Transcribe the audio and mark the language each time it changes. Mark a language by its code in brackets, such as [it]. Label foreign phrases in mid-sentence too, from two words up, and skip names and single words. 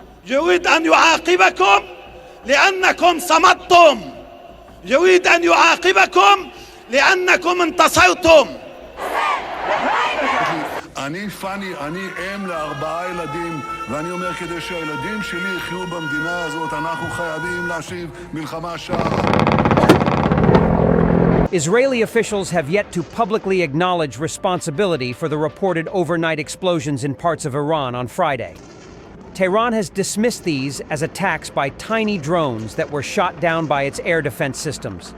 [ar] يريد أن يعاقبكم لأنكم صمتم. يريد أن يعاقبكم لأنكم انتصرتم. [he] אני פני, אני אם ל4 ילדים, ואני אומר כדי שהילדים שלי יחיו במדינה הזאת, אנחנו חייבים להשיב מלחמה שערה. [en] Israeli officials have yet to publicly acknowledge responsibility for the reported overnight explosions in parts of Iran on Friday. Tehran has dismissed these as attacks by tiny drones that were shot down by its air defense systems.